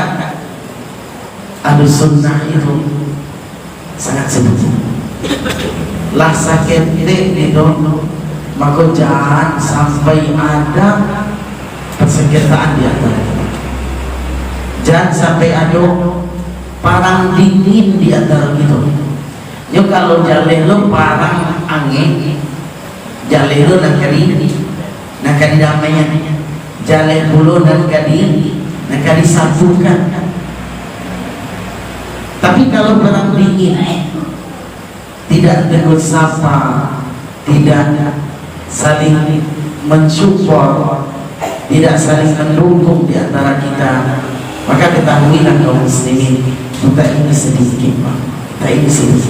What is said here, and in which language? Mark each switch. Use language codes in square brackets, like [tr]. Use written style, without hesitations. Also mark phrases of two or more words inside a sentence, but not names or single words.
[id] Ahlu sunnah itu sangat sedikit. Lah sakit itu, maka jangan sampai ada persengketaan di antara kita. Jangan sampai ada parang dingin di antara kita. [min] Yo kalau jaleh lo parang angin, jaleh lo nak kadi damainya, jaleh bulu nak kadi satukan. [id] Tapi kalau parang dingin, tidak tegur sapa, tidak saling mensupport, tidak saling mendukung di antara kita, maka ketahuilah kaum muslimin, kita ini sedikit Pak, kita ini sedikit.